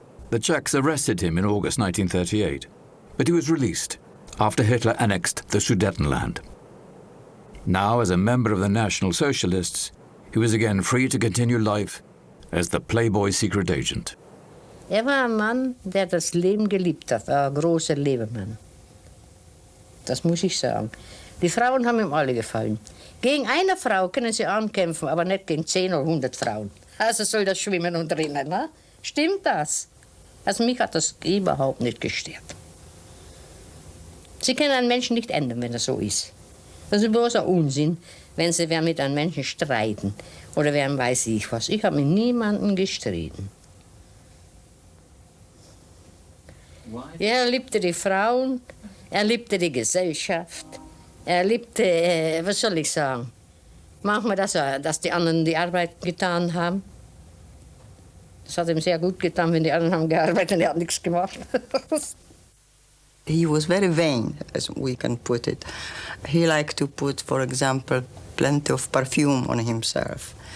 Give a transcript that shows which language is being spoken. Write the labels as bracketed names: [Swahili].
[English] The Czechs arrested him in August 1938, but he was released after Hitler annexed the Sudetenland. Now, as a member of the National Socialists, he was again free to continue life as the Playboy secret agent. [German] War ein Mann, der das Leben geliebt hat, ein großer Lebemann. Das muss ich sagen. Die Frauen haben ihm alle gefallen. Gegen eine Frau können sie ankämpfen, aber nicht gegen 10 oder 100 Frauen. Also soll das schwimmen und rennen, ne? Stimmt das? Also mich hat das überhaupt nicht gestört. Sie können einen Menschen nicht ändern, wenn er so ist. Das ist bloß ein Unsinn, wenn sie mit einem Menschen streiten oder wer weiß ich was. Ich habe mit niemandem gestritten. Er liebte die Frauen, er liebte die Gesellschaft, er liebte, was soll ich sagen, manchmal, dass die anderen die Arbeit getan haben. Das hat ihm sehr gut getan, wenn die anderen haben gearbeitet und er hat nichts gemacht. [English] He was very vain, as we can put it. He liked to put, for example, plenty of perfume on himself.